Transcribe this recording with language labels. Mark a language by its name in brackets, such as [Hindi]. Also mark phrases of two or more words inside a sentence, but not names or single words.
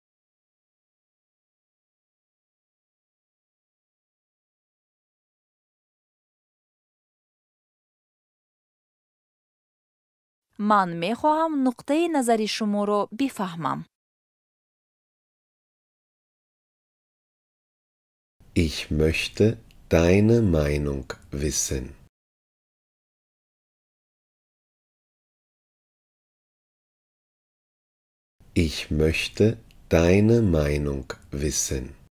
[Persian] من می خواهم نقطه نظر شما را بفهمم. [German] Ich möchte deine Meinung wissen. Ich möchte deine Meinung wissen.